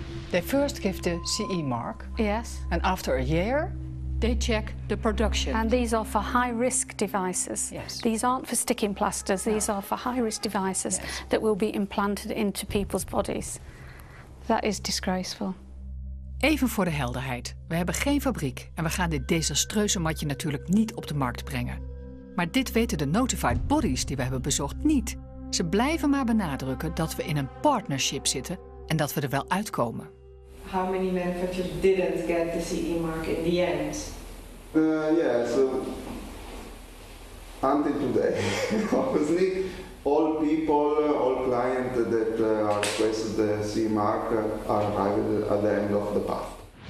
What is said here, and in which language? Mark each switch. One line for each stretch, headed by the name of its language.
English: They first give the CE mark. Yes. And after a year, They check the production. And these are for high-risk devices. Yes. These aren't for sticking plasters. These are for high-risk devices that will be implanted into people's bodies. That is disgraceful.
Dutch: Even voor de helderheid. We hebben geen fabriek en we gaan dit desastreuze matje natuurlijk niet op de markt brengen. Maar dit weten de notified bodies die we hebben bezocht niet. Ze blijven maar benadrukken dat we in een partnership zitten en dat we er wel uitkomen.
English: How many manufacturers didn't get the CE mark in the end? Yeah, so until today, obviously, all people, all clients that are requested the CE mark are arrived at the end of the path.